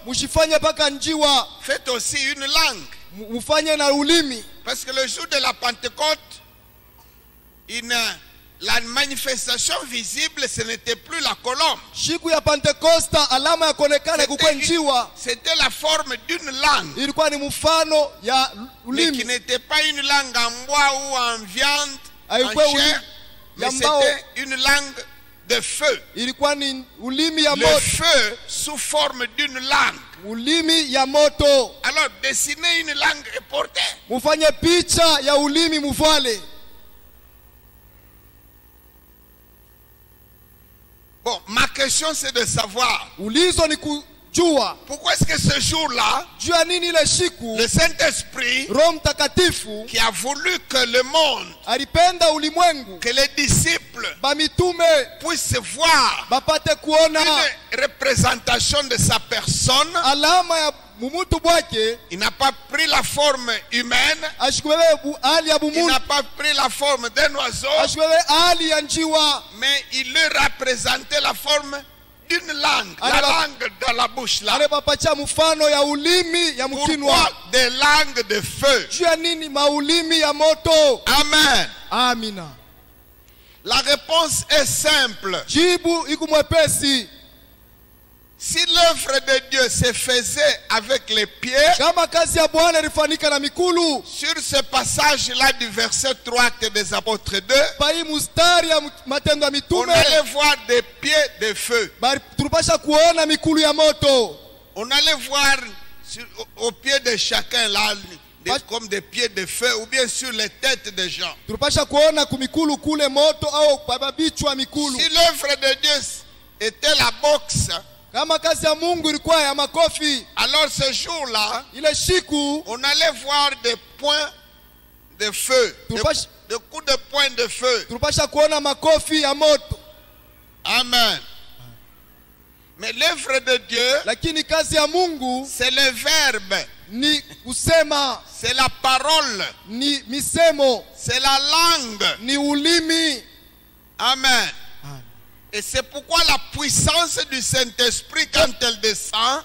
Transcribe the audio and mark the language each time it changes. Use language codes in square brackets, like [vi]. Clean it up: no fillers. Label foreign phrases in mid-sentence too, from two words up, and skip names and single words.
[sw] mshifanye paka njiwa, [fr] faites aussi une langue. [sw] mufanye na ulimi. [fr] Parce que le jour de la Pentecôte, la manifestation visible, ce n'était plus la colombe. [sw] Siku ya Pentekosta alama ya kuonekana kukwe njiwa [fr] C'était la forme d'une langue, [sw] ilikuwa ni mfano ya [fr] mais qui [sw] ulimi. [fr] n'était pas une langue en bois ou en viande, [sw] Haikuwa [fr] en chair, mais [sw] ya mbao, [fr] c'était une langue de feu. [sw] ilikuwa ni ulimi ya [fr] Le [sw] moto, [fr] feu sous forme d'une langue. [sw] ulimi ya moto. [fr] Alors, dessinez une langue et portez. [sw] Mufanye picha ya ulimi muvale. [fr] Bon, ma question c'est de savoir, [sw] Ulizo ni kujua [fr] pourquoi est-ce que ce jour-là, [sw] juu ya nini ile siku [fr] le Saint-Esprit, [sw] Roho Mtakatifu [fr] qui a voulu que le monde, [sw] alipenda ulimwengu [fr] que les disciples [sw] bamitume [fr] puissent voir [sw] bapate kuona [fr] une représentation de sa personne, [sw] alama ya mumutu bwake, [fr] il n'a pas pris la forme humaine, [sw] ashikubebe hali ya [fr] il [sw] bumuntu, [fr] n'a pas pris la forme d'un oiseau, [sw] ashikubebe hali ya njiwa, [fr] mais il leur a présenté la forme d'une langue, la langue dans la bouche là. [sw] alebapacha mfano ya ulimi ya mkinwa. [fr] Pourquoi des langues de feu? [sw] Juu ya nini maulimi ya moto? [fr] Amen. [sw] Amina. [fr] La réponse est simple. [sw] Jibu iku mwepesi. [fr] Si l'œuvre de Dieu se faisait avec les pieds, [sw] Kama kazi ya Bwana ilifanyika na mikulu, [fr] sur ce passage-là du verset 3 actes des apôtres 2, [sw] pa hii mustari ya matendo ya [fr] on [sw] mitume, [fr] allait voir des pieds de feu. [sw] bali tulipasha kuona mikulu ya moto. [fr] On allait voir au pied de chacun là comme des pieds de feu ou bien sur les têtes des gens. [sw] Tulipasha kuona kumikulu kule moto au babichwa mikulu. [fr] Si l'œuvre de Dieu était la boxe, [sw] Kama kazi ya Mungu ilikuwa ya makofi, [fr] alors ce jour-là, [sw] ile siku [fr] on allait voir des points de feu, des coups de poing de feu. [sw] tulipasha kuona makofi ya moto. [fr] Amen. Mais l'œuvre de Dieu, [sw] Lakini kazi ya Mungu [fr] c'est le verbe, [sw] ni kusema, [fr] c'est la parole, [sw] ni misemo, [fr] c'est la langue. [sw] ni ulimi. [fr] Amen. Et c'est pourquoi la puissance du Saint-Esprit, quand elle descend,